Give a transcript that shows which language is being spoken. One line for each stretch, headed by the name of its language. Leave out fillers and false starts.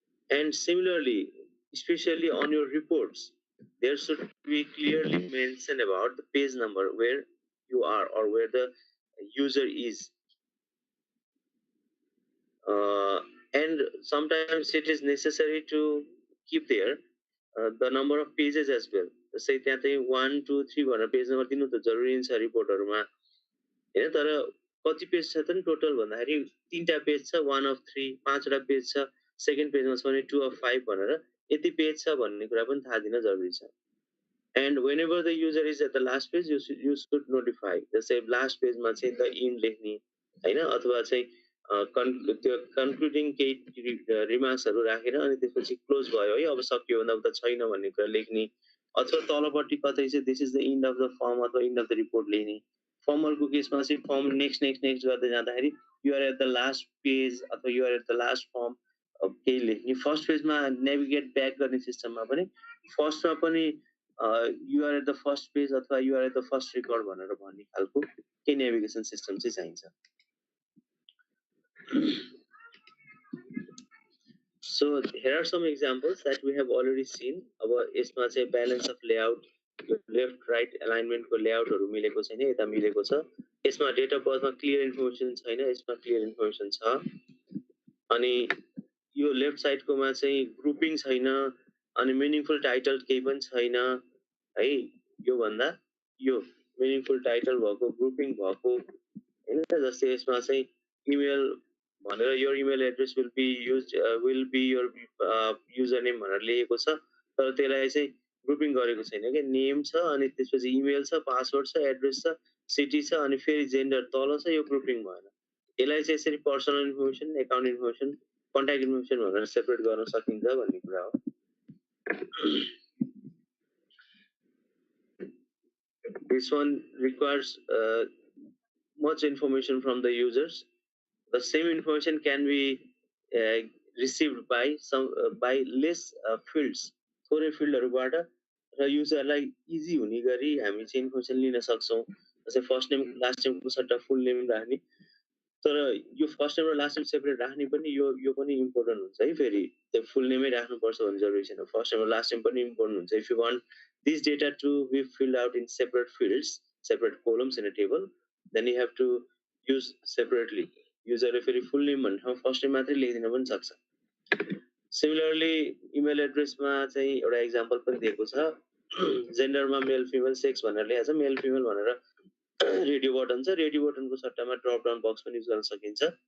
English: And similarly, especially on your reports, there should be clearly mentioned about the page number where you are or where the user is. And sometimes it is necessary to keep there the number of pages as well.
Nepali: Say त्यहाँ चाहिँ 1 2 3 भनेर page number दिनु त जरुरी छ रिपोर्टहरुमा हैन. तर कति पेज छ त नि टोटल भन्दाखेरि 3टा पेज छ, 1 of 3, 5वटा पेज छ, सेकेन्ड पेजमा छ भने 2 of 5 भनेर यति पेज छ भन्ने कुरा पनि थाहा दिन जरुरी छ.
English: And whenever the user is at the last page, you should notify.
Nepali: जस्तै लास्ट पेजमा चाहिँ द इन लेख्ने हैन, अथवा चाहिँ त्यो कन्क्लुडिङ केही रिमार्क्सहरु राखेर अनि त्यसपछि क्लोज भयो है, अब सकियो भन्दा उता छैन भन्ने कुरा लेख्ने, अथवा तलपट्टि कतै चाहिँ
English: this is the end of the form
Nepali: अथवा इन्ड अफ द रिपोर्ट लेख्ने। फर्मरको केसमा चाहिँ फर्म नेक्स्ट नेक्स्ट नेक्स्ट गर्दै जाँदाखेरि
English: you're at the last page
Nepali: अथवा
English: you're at the last form
Nepali: केही लेख्ने। फर्स्ट पेजमा नेभिगेट ब्याक गर्ने सिस्टममा पनि फर्स्टमा पनि
English: you're at the first page
Nepali: अथवा
English: you're at the first record
Nepali: भनेर भन्ने खालको केही नेभिगेसन सिस्टम चाहिँ चाहिन्छ।
English: So here are some examples that we have already seen.
Nepali: अब यसमा चाहिँ balance of layout, left right alignment को layout हरु मिलेको छैन, यता मिलेको छ। यसमा date of birth मा clear information छैन, यसमा clear information छ। अनि यो लेफ्ट साइड कोमा चाहिँ ग्रुपिङ छैन, अनि meaningful title केही पनि छैन है। यो भन्दा यो meaningful title भएको, ग्रुपिङ भएको हैन। जस्तै यसमा चाहिँ इमेल भनेर
English: your email address will be used will be your username
Nepali: भनेर लेखेको छ, तर त्यसलाई चाहिँ ग्रुपिङ गरेको छैन के। नेम छ, अनि त्यसपछि इमेल छ, पासवर्ड छ, एड्रेस छ, सिटी छ, अनि फेरि जेन्डर तल छ, यो ग्रुपिङ भएन। यसलाई चाहिँ यसरी personal information, account information, contact information भनेर सेपरेट गर्न सकिन्छ भन्ने कुरा हो।
English: This one requires much information from the users. The same information can be received by by less fields,
Nepali: थोरै फिल्डहरुबाट र युजरलाई इजी हुने गरी हामी चाहिँ इन्फर्मेसन लिन सक्छौं। जस्तै फर्स्ट नेम लास्ट नेमको सट्टा फुल नेम राख्ने, तर यो फर्स्ट नेम र लास्ट नेम सेपरेट राख्ने पनि यो पनि इम्पोर्टेन्ट हुन्छ है। फेरि त्यो फुल नेमै राख्नुपर्छ भन्ने जरुरी छैन, फर्स्ट नेम र लास्ट नेम पनि इम्पोर्टेन्ट हुन्छ।
English: If you want this data to be filled out in separate fields, separate columns in a table, then you have to use separately.
Nepali: युजरले फेरि फुल नेम भन्ने ठाउँमा फर्स्ट नेम मात्रै लेखिदिन पनि सक्छ। Similarly email एड्रेसमा चाहिँ एउटा एक्जाम्पल पनि दिएको छ। जेन्डरमा मेल फिमेल, सेक्स भनेर लेखेको छ, मेल फिमेल भनेर रेडियो बटन छ, रेडियो बटनको सट्टामा ड्रप डाउन बक्स पनि युज गर्न सकिन्छ।